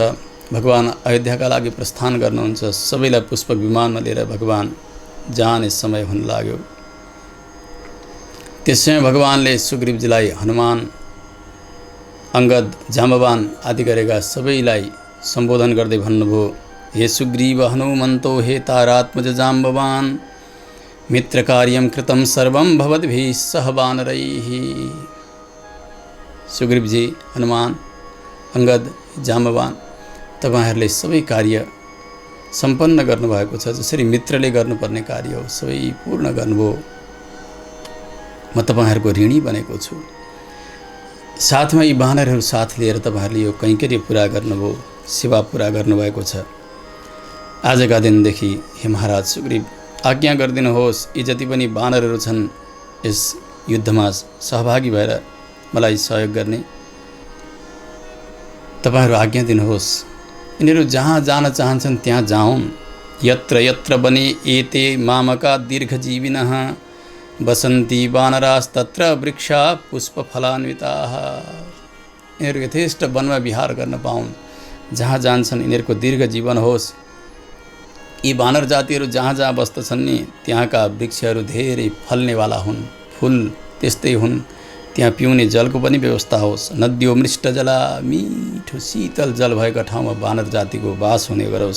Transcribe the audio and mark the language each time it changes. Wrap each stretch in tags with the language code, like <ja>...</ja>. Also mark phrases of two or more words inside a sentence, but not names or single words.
<ne>भगवान अयोध्याका लागि प्रस्थान गर्नुहुन्छ। सबैलाई पुष्प विमानमा लिएर भगवान जाने समय हुन लाग्यो। त्यसै भगवानले सुग्रीवजीलाई हनुमान, अङ्गद, जाम्बवान आदि गरेका सबैलाई सम्बोधन गर्दै भन्नुभयो,</ne> <sa>हे सुग्रीव हनुमन्तो हे तारात्मज जाम्बवान, मित्रकार्यं कृतं सर्वं भवद्भिः सह वानरैः।</sa> <ne>सुग्रीवजी, हनुमान, अङ्गद, जाम्बवान, तपाईहरूले सबै कार्य सम्पन्न गर्नुभएको छ। जसरी मित्रले गर्नुपर्ने कार्य हो सबै पूर्ण गर्नुभयो। म तपाईहरूको ऋणी बनेको छु। साथमा यी वानरहरू साथ लिएर तपाईहरूले यो कैङ्कर्य पुरा गर्नुभयो, सेवा पुरा गर्नुभएको छ। आजका दिनदेखि हे महाराज सुग्रीव, आज्ञा गरिदिनुहोस्, यी जति पनि वानरहरू छन् यस युद्धमा सहभागी भएर मलाई सहयोग गर्ने तपाईहरु आज्ञा दिनुहोस्। यिनीहरू जहाँ जान चाहन्छन् त्यहाँ जाउन्।</ne> <sa>यत्र यत्र बने एते मामका दीर्घजीविनः बसन्ती वानरास्तत्र वृक्षा पुष्पफलान्विताः।</sa> <ne>यिनीहरू यथेष्ट वनमा विहार गर्न पाउन्। जहाँ जान्छन् यिनीहरूको दीर्घ जीवन होस्। यी वानर जातिहरू जहाँ जहाँ बस्दछन् नि त्यहाँका वृक्षहरू धेरै फल्नेवाला हुन्, फुल त्यस्तै हुन्। त्यहाँ पिउने जलको पनि व्यवस्था होस्।</ne> <sa>नद्यो मृष्ट जला,</sa> <ne>मिठो शीतल जल भएका ठाउँमा वानर जातिको वास हुने गरोस्।</ne>